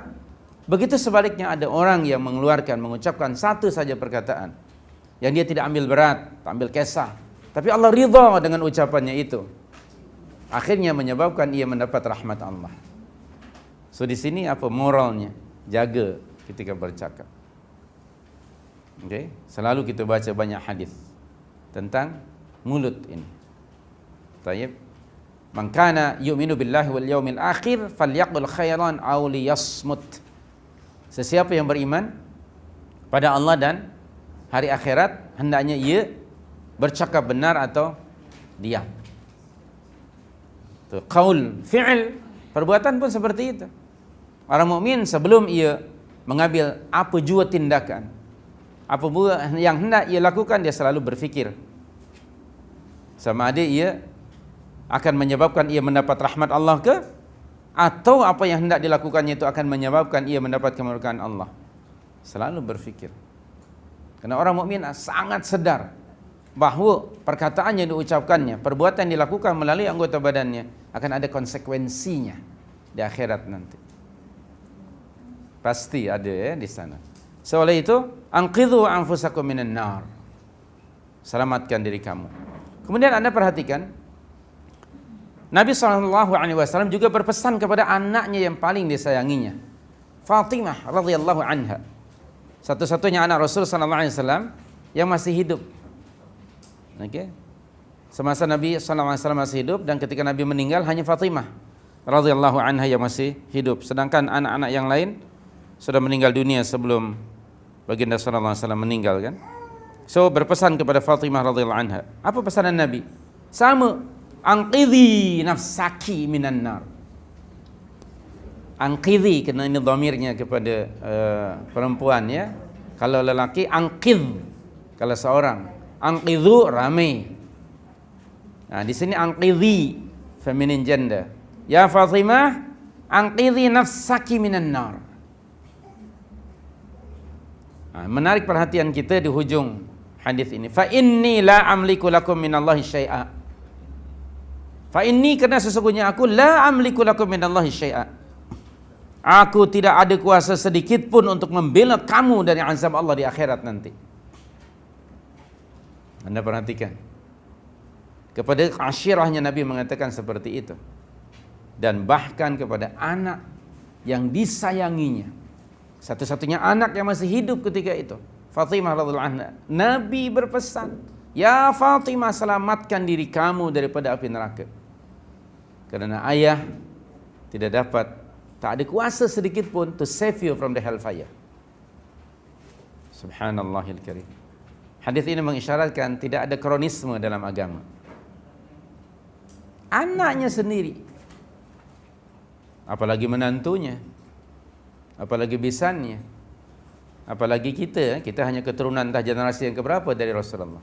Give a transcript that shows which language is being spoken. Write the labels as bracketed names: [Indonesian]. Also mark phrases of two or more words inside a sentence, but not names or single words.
[Malay] Begitu sebaliknya, ada orang yang mengucapkan satu saja perkataan yang dia tidak ambil berat, tak ambil kisah, tapi Allah ridha dengan ucapannya itu, akhirnya menyebabkan ia mendapat rahmat Allah. So di sini apa moralnya? Jaga ketika bercakap. Okay? Selalu kita baca banyak hadis tentang mulut ini. Tayyib. [Arabic] من كان يؤمن بالله واليوم الآخر فليقل خيرا أو ليصمت. [Malay] Sesiapa yang beriman pada Allah dan hari akhirat, hendaknya ia bercakap benar atau diam. Tu qaul, fi'il, perbuatan pun seperti itu. Orang mukmin sebelum ia mengambil apa jua tindakan, apa jua yang hendak ia lakukan, dia selalu berfikir sama ada ia akan menyebabkan ia mendapat rahmat Allah ke, atau apa yang hendak dilakukannya itu akan menyebabkan ia mendapat kemurkaan Allah. Selalu berfikir. Karena orang mukmin sangat sedar bahawa perkataan yang diucapkannya, perbuatan yang dilakukan melalui anggota badannya akan ada konsekuensinya di akhirat nanti. Pasti ada di sana. So, oleh itu, [Arabic] أنقذوا أنفسكم من النار. [Malay] Selamatkan diri kamu. Kemudian Anda perhatikan, Nabi SAW juga berpesan kepada anaknya yang paling disayanginya, Fatimah [Arabic] رضي الله عنها, [Malay] satu-satunya anak Rasul SAW yang masih hidup. Okay. Semasa Nabi SAW masih hidup, dan ketika Nabi meninggal hanya Fatimah [Arabic] رضي الله عنها [Malay] yang masih hidup, sedangkan anak-anak yang lain sudah meninggal dunia sebelum baginda SAW meninggal kan. So berpesan kepada Fatimah [Arabic] رضي الله عنها. [Malay] Apa pesanan Nabi? [Arabic] Sama, أنقذي نفسك من النار. [Malay] Anqidhi, kerana ini dhamirnya kepada perempuan ya. Kalau lelaki anqidh, kalau seorang. Anqidhu ramai. Nah, di sini anqidhi [English] feminine gender. [Arabic] يا فاطمة أنقذي نفسك من النار. [Malay] Menarik perhatian kita di hujung hadis ini. [Arabic] فإني لا أملك لكم من الله شيئا. فإني, [Malay] kerana sesungguhnya aku [Arabic] لا أملك لكم من الله شيئا. [Malay] Aku tidak ada kuasa sedikit pun untuk membela kamu dari azab Allah di akhirat nanti. Anda perhatikan. Kepada ashirahnya Nabi mengatakan seperti itu. Dan bahkan kepada anak yang disayanginya. Satu-satunya anak yang masih hidup ketika itu, Fatimah [Arabic] رضي الله عنها, [Malay] Nabi berpesan, "Ya Fatimah, selamatkan diri kamu daripada api neraka." Kerana ayah tak ada kuasa sedikit pun [English] to save you from the hellfire. [Arabic] سبحان الله الكريم. [Malay] Hadis ini mengisyaratkan tidak ada kronisme dalam agama. Anaknya sendiri, apalagi menantunya, apalagi bisannya, apalagi kita hanya keturunan entah generasi yang keberapa dari Rasulullah.